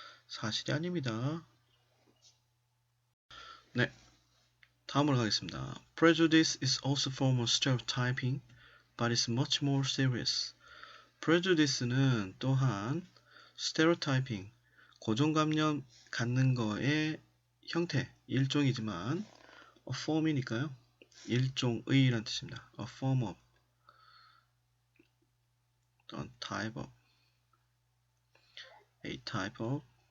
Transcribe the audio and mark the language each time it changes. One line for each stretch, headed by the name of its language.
Korean: 사실이 아닙니다. 네, 다음으로 가겠습니다.
English: Prejudice is also a form of stereotyping, but it's much more serious.
Korean: Prejudice는 또한 stereotyping, 고정관념 갖는 거의 형태, 일종이지만 form이니까요. 일종의란 뜻입니다.
English: A form of, a type of, a type of.